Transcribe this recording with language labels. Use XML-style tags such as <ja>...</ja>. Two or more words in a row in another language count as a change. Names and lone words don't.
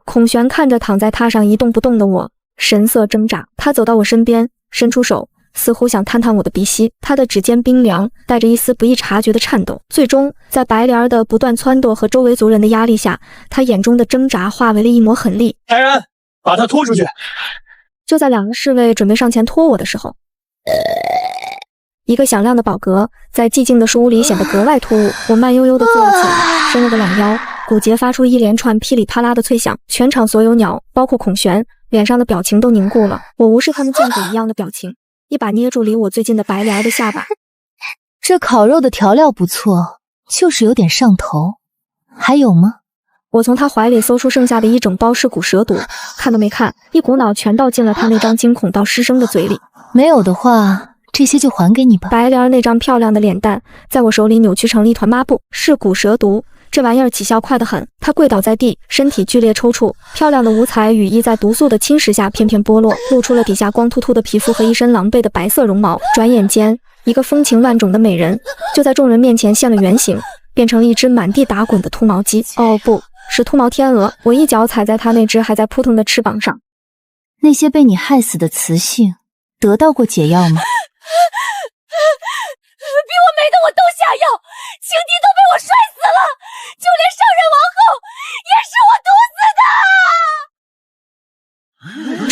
<zh>孔璇看着躺在榻上一動不動的我，神色掙扎。他走到我身邊，伸出手，似乎想探探我的鼻息。他的指尖冰涼，帶着一絲不易察覺的顫抖。最終，在白蓮兒的不斷撺掇和周圍族人的壓力下，他眼中的掙扎化為了一抹狠厲。来人，把他拖出去！就在 2個侍衛準備上前拖我的時候，一個響亮的寶格在寂靜的書屋裡顯得格外突兀。我慢悠悠地坐了起來，伸了個懶腰，骨節發出一連串噼里啪啦的脆響。全場所有鳥，包括孔璇，臉上的表情都凝固了。我無視他們見鬼一樣的表情，一把捏住離我最近的白蓮兒的下巴。這烤肉的調料不錯，就是有點上頭。還有嗎？我從他懷裡搜出剩下的一整包屍骨蛇毒，看都沒看，一股腦全倒進了他那張驚恐到失聲的嘴裡。沒有的話，這些就還給你吧。白蓮兒那張漂亮的臉蛋在我手裡扭曲成了一團抹布。是骨蛇毒，這玩意兒起效快得很。他跪倒在地，身體劇烈抽搐，漂亮的五彩羽衣在毒素的侵蚀下片片剝落，露出了底下光禿禿的皮膚和一身狼狽的白色絨毛。轉眼間，一個風情萬種的美人就在眾人面前現了原形，變成了一隻滿地打滾的禿毛雞。哦不，是禿毛天鵝。我一腳踩在它那隻還在撲騰的翅膀上。那些被你害死的雌性得到過解藥嗎？比我美的我都下药，情敌都被我摔死了，就连上任王后也是我毒死的。</zh>